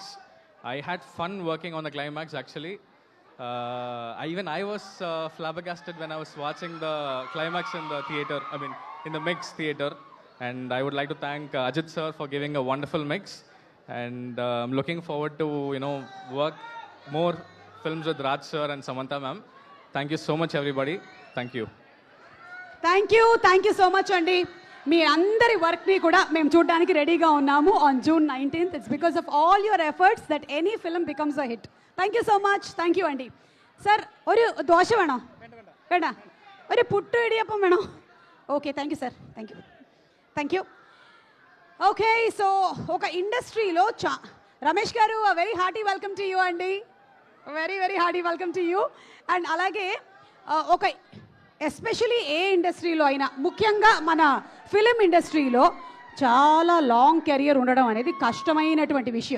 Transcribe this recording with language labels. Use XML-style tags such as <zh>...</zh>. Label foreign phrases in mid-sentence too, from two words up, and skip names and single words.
<en>I had fun working on the climax actually. I was flabbergasted when I was watching the climax in the theater, in the mix theater. And I would like to thank Ajit sir for giving a wonderful mix. And I'm looking forward to, work more films with Raj sir and Samantha ma'am. Thank you so much everybody. Thank you. Thank you so much</en> <te>అండి. మీ అందరి వర్క్ని కూడా మేము చూడడానికి రెడీగా ఉన్నాము ఆన్ June 19th.</te> <en>It's because of all your efforts that any film becomes a hit. Thank you so much. Thank you అండి. సార్</en> <ml>ഒരു ദോശ വേണോ? വേണ്ട, ഒരു പുട്ട് ഇടിയപ്പം വേണോ?</ml> <en>Okay, thank you sir. Thank you.</en> <te>ఓకే, సో ఒక ఇండస్ట్రీలో రమేష్ గారు</te> <en>very hearty welcome to you</en> <te>అండి.</te> <en>Very hearty welcome to you.</en> <te>అండ్ అలాగే ఒక ఎస్పెషలీ ఏ ఇండస్ట్రీలో అయినా ముఖ్యంగా మన ఫిలిం ఇండస్ట్రీలో చాలా</te> <en>long career</en> <te>ఉండడం అనేది కష్టమైనటువంటి విషయం.</te>